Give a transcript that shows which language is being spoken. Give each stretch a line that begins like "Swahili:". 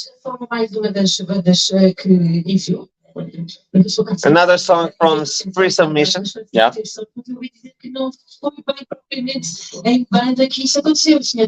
Portuguese: Foram mais uma das bandas que enviou.
English: Another song from Free Submission. Yeah.
Portuguese: Eu ouvi dizer que não foi bem propriamente em banda que isso aconteceu, Sr.